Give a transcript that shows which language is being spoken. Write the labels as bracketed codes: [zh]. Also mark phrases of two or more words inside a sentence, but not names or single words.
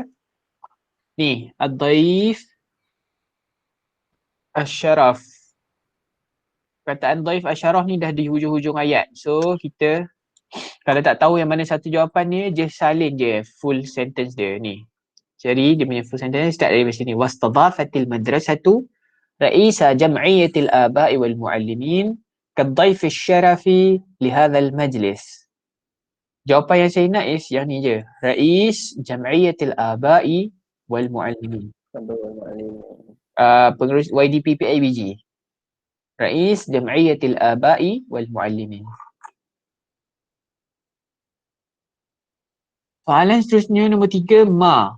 [ar] Ni, الضيف الشرف. [ms] Perkataan [ar] ضيف الشرف [ms] ni dah di hujung-hujung ayat. So kita kalau tak tahu yang mana satu jawapan ni, just salin je [en] full sentence [ms] dia ni. Cari dia punya [en] full sentence [ms] start dari sini. [ar] واستضافت المدرسة رئيس جمعية الآباء والمعلمين كالضيف الشرفي لهذا المجلس. [ms] Jawapan yang saya nak is yang ni je. [ar] رئيس جمعية الآباء والمعلمين. [ms] Pengurus YDP PIBG. [ar] رئيس جمعية الآباء والمعلمين. [ms] Soalan seterusnya nombor 3, ma.